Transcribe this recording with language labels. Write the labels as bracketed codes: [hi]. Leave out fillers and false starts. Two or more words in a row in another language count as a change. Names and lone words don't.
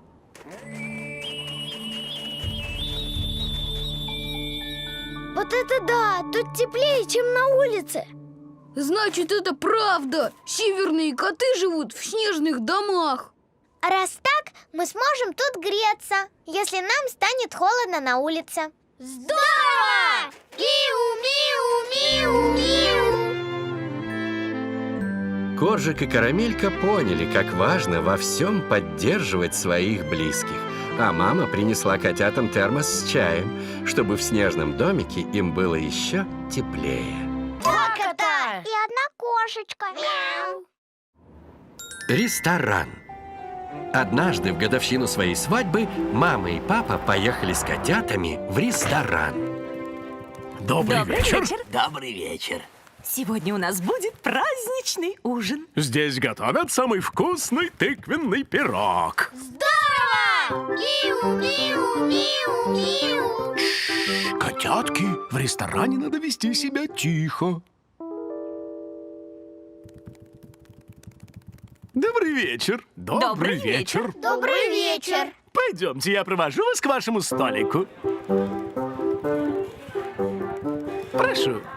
[ru] Вот это да! Тут теплее, чем на улице. Значит, это правда! Северные коты живут в снежных домах. А раз так, мы сможем тут греться, если нам станет холодно на улице. Здорово! Миу, миу, миу, миу. Коржик и Карамелька поняли, как важно во всем поддерживать своих близких. А мама принесла котятам термос с чаем, чтобы в снежном домике им было еще теплее. 2 кота и 1 кошечка. Мяу. Ресторан. Однажды в годовщину своей свадьбы мама и папа поехали с котятами в ресторан. Добрый вечер. Добрый вечер. Сегодня у нас будет праздничный ужин. Здесь готовят самый вкусный тыквенный пирог. Здорово! Миу, миу, миу, миу. Котятки, в ресторане надо вести себя тихо. Добрый вечер. Добрый вечер. Добрый вечер. Пойдемте, я провожу вас к вашему столику. Прошу.